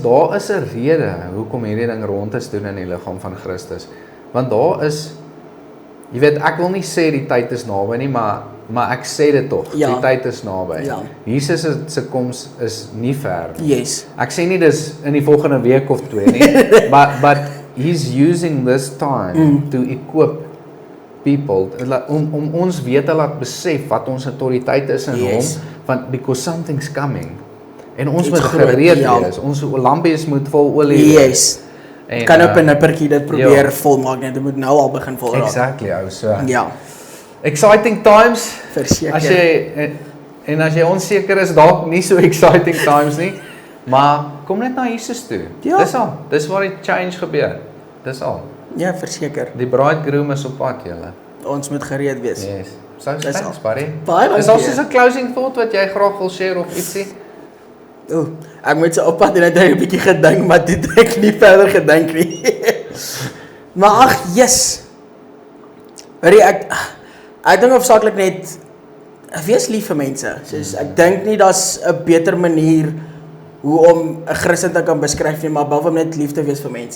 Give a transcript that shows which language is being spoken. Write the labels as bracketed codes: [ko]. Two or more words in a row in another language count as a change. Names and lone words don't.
[af] Daar is 'n rede hoekom hierdie ding rond is doen in die liggaam van Christus. Want daar is, jy weet, ek wil nie sê die tyd is naby nie, maar ek sê dit tog, Ja. die tyd is naby. Ja. Jesus se koms is nie ver nie. Yes. Ek sê nie dis in die volgende week of 2 nie, [en] but he's using this time to equip people [af] om ons weet te laat besef wat ons autoriteit is in Yes. hom, [en] because something's coming. [af] En ons Iets moet groot, gereed ja. wees. Ons lampies moet vol olie wees. Yes. En, Kan op 'n nippertjie dit probeer ja. volmaak net. Dit moet nou al begin volraak. Exactly, ou. So Ja, [en] exciting times. [af] verseker. As jy en as jy onseker is, dalk nie so [en] exciting times [af] nie, maar kom net na Jesus toe. Ja. Dis al. Dis waar die change gebeur. Dis al. Ja, verseker. Die bridegroom is op pad, julle. Ons moet gereed wees. Yes. So Dis thanks, al. buddy. Baie Is daar dankie. soos 'n [en] closing thought [af] wat jy graag wil share of ietsie? Ek moet so oppad en het 'n bietjie gedink, maar dit het ek nie verder gedink nie. Maar ag, yes. Hoorie, ek dink hoofsaaklik net wees lief vir mense. Soos ek dink nie daar's 'n beter manier hoe om 'n Christen te kan beskryf nie, maar behalwe om net lief te wees vir mense.